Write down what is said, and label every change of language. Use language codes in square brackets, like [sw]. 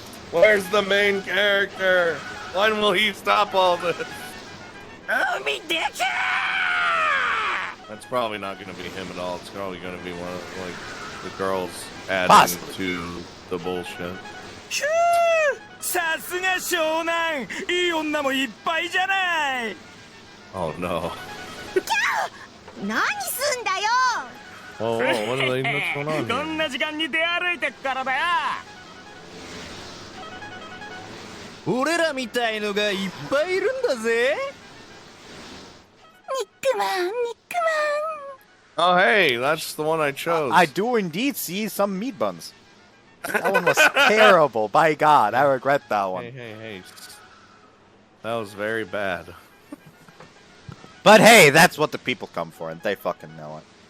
[en] Where's the main character? When will he stop all this? Oh, me dick! That's probably not going to be him at all. It's probably going to be one of like the girls adding Possibly. to the bullshit. [ja] さすが湘南、いい女もいっぱいじゃない。 [en] Oh no. [ja] 何すんだよ [en] Whoa, what are they? What's going on [ja] どん [en] here? [ja] な時間に出歩いてっからだよ。俺らみたいのがいっぱいいるんだぜ。ニックマンニック [en] Oh hey, that's the one I chose. I do indeed see some meat buns. That one was terrible. By God, I regret that one. Hey. That was very bad. But hey, that's what the people come for, and they fucking know it.